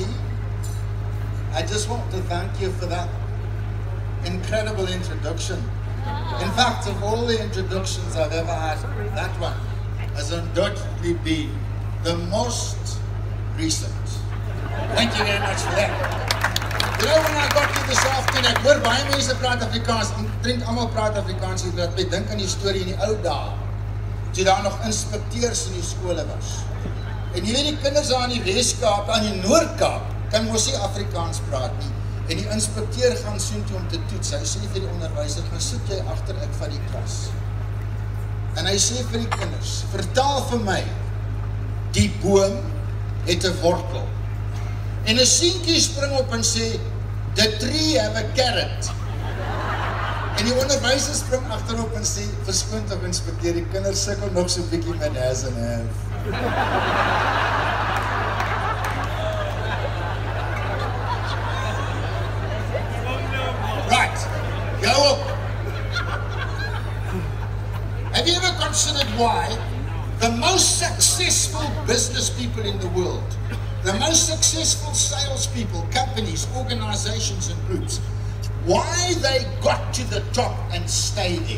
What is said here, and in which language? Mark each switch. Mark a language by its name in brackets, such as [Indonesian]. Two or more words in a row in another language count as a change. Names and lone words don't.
[English] I just want to thank you for that incredible introduction. In fact, of all the introductions I've ever had, that one has undoubtedly been the most recent. Thank you very much for that. You know, when I got here this afternoon, [Afrikaans] ek hoor baie mense praat Afrikaans, en drink allemaal praat Afrikaans, en dat ek dink aan die storie in die ou dae, toe daar nog inspekteurs in die skole was. En jy weet die kinders aan die Weskaap, aan die Noordkaap, kan mos nie Afrikaans praat nie. En die inspekteur gaan soontoe om te toets. Hy sê vir die onderwyser, gaan sit jy agter ek van die klas. En hy sê vir die kinders, vertaal vir my, die boom het 'n wortel. En 'n seentjie spring op en sê, [English] the tree have a carrot. [Afrikaans] En die onderwyser spring agterop en sê, verskoon tog inspekteur, die kinders sukkel nog so 'n bietjie met [English] has and have. Right, go up. Have you ever considered why the most successful business people in the world, the most successful salespeople, companies, organizations and groups, why they got to the top and stay there?